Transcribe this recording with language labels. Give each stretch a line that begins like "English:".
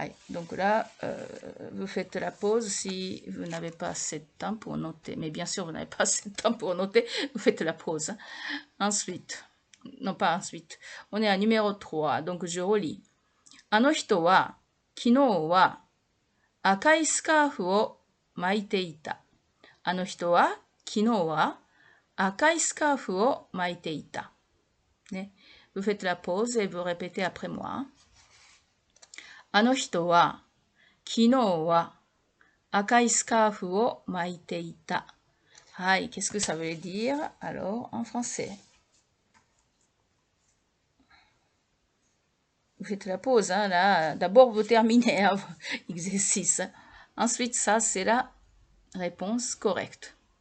French: Donc là, vous faites la pause si vous n'avez pas assez de temps pour noter. Mais bien sûr, vous n'avez pas assez de temps pour noter, vous faites la pause. Ensuite, non pas ensuite, on est à numéro 3, donc je relis.
Japanese: あの人は昨日は赤いスカーフを巻いていた。あの人は昨日は赤いスカーフを巻いていた。ね。
French: Vous faites la pause et vous répétez après moi.
Japanese: あの人は昨日は赤いスカーフを巻いていた。はい。
French: Qu'est-ce que ça veut dire alors en français? Vous faites la pause, hein, là. D'abord, vous terminez l'exercice. Ensuite, ça, c'est la réponse correcte.